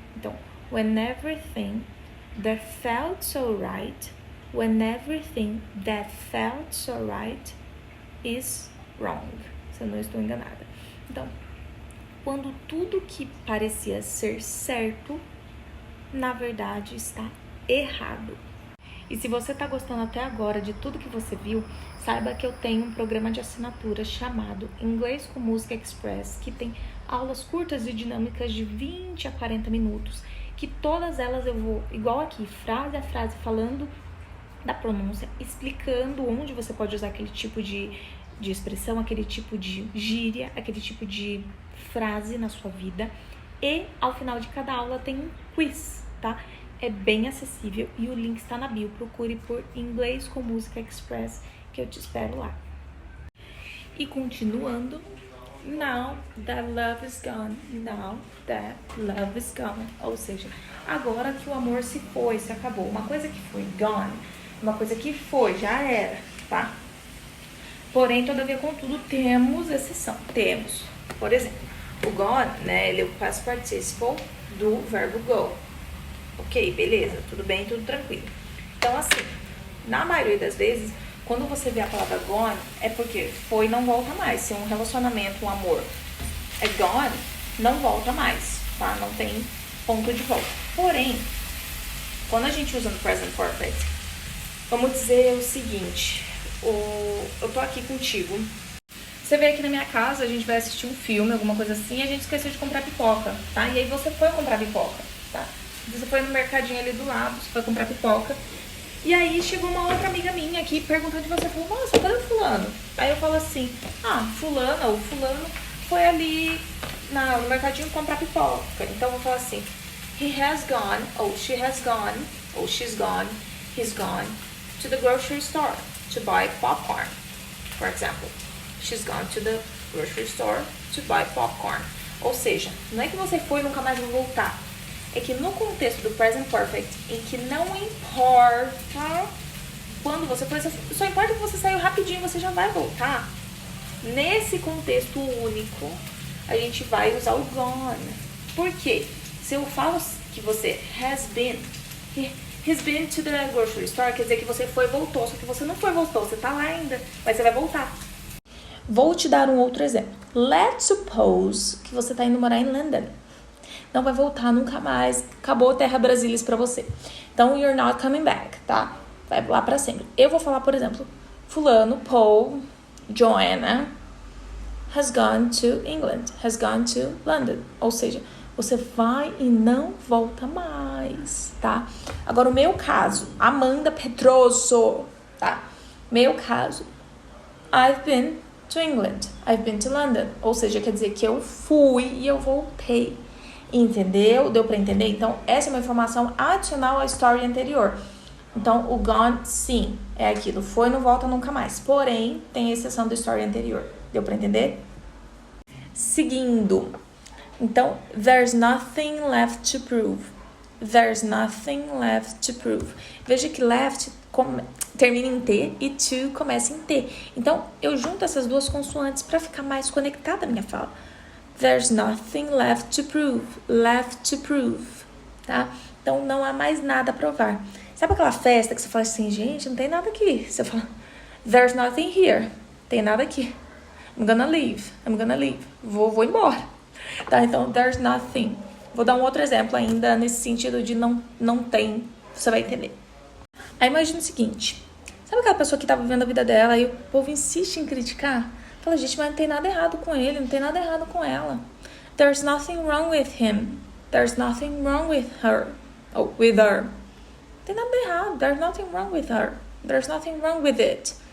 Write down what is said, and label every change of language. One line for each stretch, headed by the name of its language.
Portuguese: Então,
English: when everything that felt so right, when everything that felt so right is wrong.
Portuguese: Se eu não estou enganada. Então, quando tudo que parecia ser certo, na verdade está errado. E se você está gostando até agora de tudo que você viu, saiba que eu tenho um programa de assinatura chamado Inglês com Música Express, que tem aulas curtas e dinâmicas de 20 a 40 minutos, que todas elas eu vou, igual aqui, frase a frase, falando da pronúncia, explicando onde você pode usar aquele tipo de expressão, aquele tipo de gíria, aquele tipo de frase na sua vida. E ao final de cada aula tem um quiz, tá? É bem acessível e o link está na bio. Procure por Inglês com Música Express, que eu te espero lá. E continuando,
English: now that love is gone, now that love is gone.
Portuguese: Ou seja, agora que o amor se foi, se acabou. Uma coisa que foi gone, uma coisa que foi, já era, tá? Porém, todavia, contudo, temos exceção. Temos, por exemplo, o gone, né, ele é o past participle do verbo go. Ok, beleza, tudo bem, tudo tranquilo. Então, assim, na maioria das vezes, quando você vê a palavra gone, é porque foi e não volta mais. Se um relacionamento, um amor é gone, não volta mais, tá? Não tem ponto de volta. Porém, quando a gente usa no present perfect, vamos dizer o seguinte: eu tô aqui contigo, você veio aqui na minha casa, a gente vai assistir um filme, alguma coisa assim, e a gente esqueceu de comprar pipoca, tá? E aí você foi comprar pipoca, tá? Você foi no mercadinho ali do lado, você foi comprar pipoca. E aí chegou uma outra amiga minha aqui perguntando de você, falou, nossa, cadê o fulano? Aí eu falo assim, fulana ou fulano foi ali no mercadinho comprar pipoca. Então eu vou falar assim,
English: he has gone, ou she has gone, ou she's gone, he's gone to the grocery store to buy popcorn, for example. She's gone to the grocery store to buy popcorn.
Portuguese: Ou seja, não é que você foi e nunca mais vai voltar. É que no contexto do present perfect, em que não importa quando você foi, só importa que você saiu rapidinho, você já vai voltar. Nesse contexto único, a gente vai usar o gone. Por quê? Se eu falo que você
English: has been, He's been to the grocery store,
Portuguese: quer dizer que você foi e voltou, só que você não foi e voltou, você tá lá ainda, mas você vai voltar. Vou te dar um outro exemplo.
English: Let's suppose
Portuguese: que você tá indo morar em London. Não vai voltar nunca mais, acabou Terra Brasilis pra você. Então,
English: you're not coming back,
Portuguese: tá? Vai lá pra sempre. Eu vou falar, por exemplo, fulano, Paul, Joanna,
English: has gone to England, has gone to London.
Portuguese: Ou seja, você vai e não volta mais, tá? Agora, o meu caso, Amanda Pedroso, tá? Meu caso,
English: I've been to England, I've been to London.
Portuguese: Ou seja, quer dizer que eu fui e eu voltei. Entendeu? Deu pra entender? Então, essa é uma informação adicional à story anterior. Então, o gone, sim, é aquilo. Foi, não volta nunca mais. Porém, tem exceção da story anterior. Deu pra entender? Seguindo. Então,
English: there's nothing left to prove. There's nothing left to prove.
Portuguese: Veja que left termina em T e to começa em T. Então, eu junto essas duas consoantes para ficar mais conectada a minha fala.
English: There's nothing left to prove. Left to prove.
Portuguese: Tá? Então, não há mais nada a provar. Sabe aquela festa que você fala assim, gente, não tem nada aqui. Você fala,
English: there's nothing here.
Portuguese: Tem nada aqui.
English: I'm gonna leave. I'm gonna leave.
Portuguese: Vou embora. Tá? Então,
English: there's nothing.
Portuguese: Vou dar um outro exemplo ainda nesse sentido de não tem. Você vai entender. Aí imagina o seguinte. Sabe aquela pessoa que tá vivendo a vida dela e o povo insiste em criticar? Fala, gente, mas não tem nada errado com ele, não tem nada errado com ela.
English: There's nothing wrong with him. There's nothing wrong with her. Oh, with her.
Portuguese: Não tem nada errado.
English: There's nothing wrong with her. There's nothing wrong with it.